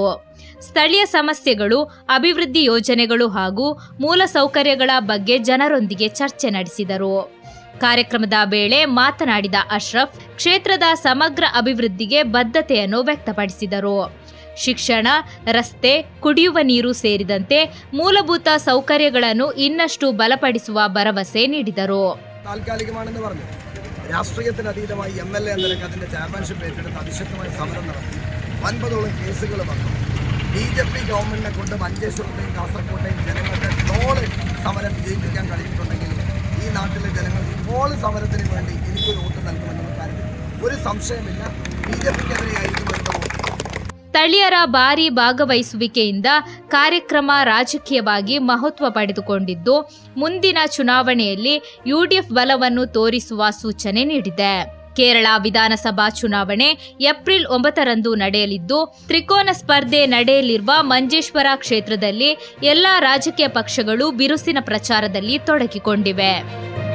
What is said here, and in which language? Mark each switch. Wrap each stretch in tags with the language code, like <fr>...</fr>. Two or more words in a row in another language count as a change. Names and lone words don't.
<ml>ಸ್ಥಳೀಯ ಸಮಸ್ಯೆಗಳು, ಅಭಿವೃದ್ಧಿ ಯೋಜನೆಗಳು ಹಾಗೂ ಮೂಲ ಸೌಕರ್ಯಗಳ ಬಗ್ಗೆ ಜನರೊಂದಿಗೆ ಚರ್ಚೆ ನಡೆಸಿದರು. ಕಾರ್ಯಕ್ರಮದ ವೇಳೆ ಮಾತನಾಡಿದ ಅಶ್ರಫ್, ಕ್ಷೇತ್ರದ ಸಮಗ್ರ ಅಭಿವೃದ್ಧಿಗೆ ಬದ್ಧತೆಯನ್ನು ವ್ಯಕ್ತಪಡಿಸಿದರು. ಶಿಕ್ಷಣ, ರಸ್ತೆ, ಕುಡಿಯುವ ನೀರು ಸೇರಿದಂತೆ ಮೂಲಭೂತ ಸೌಕರ್ಯಗಳನ್ನು ಇನ್ನಷ್ಟು ಬಲಪಡಿಸುವ ಭರವಸೆ ನೀಡಿದರು. താൽക്കാലികമാണെന്ന് പറഞ്ഞു. രാഷ്ട്രീയത്തിന് അതീതമായി MLA എന്ന നിലയ്ക്ക് അതിൻ്റെ ചാമ്പ്യൻഷിപ്പ് ഏറ്റെടുത്ത് അതിശക്തമായ സമരം നടത്തി. 50ഓളം കേസുകൾ വന്നു. BJP ഗവൺമെന്റിനെ കൊണ്ട് മഞ്ചേശ്വരത്തെയും കാസർകോട്ടെയും ജനങ്ങളുടെ ട്രോള് സമരം വിജയിപ്പിക്കാൻ കഴിഞ്ഞിട്ടുണ്ടെങ്കിൽ ഈ നാട്ടിലെ ജനങ്ങൾ ട്രോള് സമരത്തിന് വേണ്ടി എനിക്കൊരു വോട്ട് നൽകുമെന്നുള്ള കാര്യത്തിൽ ഒരു സംശയമില്ല. BJPക്കെതിരെയായിരിക്കും വരുന്ന വോട്ട്.</ml> <kn>ಸ್ಥಳೀಯರ ಭಾರೀ ಭಾಗವಹಿಸುವಿಕೆಯಿಂದ ಕಾರ್ಯಕ್ರಮ ರಾಜಕೀಯವಾಗಿ ಮಹತ್ವ ಪಡೆದುಕೊಂಡಿದ್ದು, ಮುಂದಿನ ಚುನಾವಣೆಯಲ್ಲಿ ಯುಡಿಎಫ್ ಬಲವನ್ನು ತೋರಿಸುವ ಸೂಚನೆ ನೀಡಿದೆ. ಕೇರಳ ವಿಧಾನಸಭಾ ಚುನಾವಣೆ ಏಪ್ರಿಲ್ 9ರಂದು ನಡೆಯಲಿದ್ದು, ತ್ರಿಕೋನ ಸ್ಪರ್ಧೆ ನಡೆಯಲಿರುವ ಮಂಜೇಶ್ವರ ಕ್ಷೇತ್ರದಲ್ಲಿ ಎಲ್ಲಾ ರಾಜಕೀಯ ಪಕ್ಷಗಳು ಬಿರುಸಿನ ಪ್ರಚಾರದಲ್ಲಿ ತೊಡಗಿಕೊಂಡಿವೆ.</kn>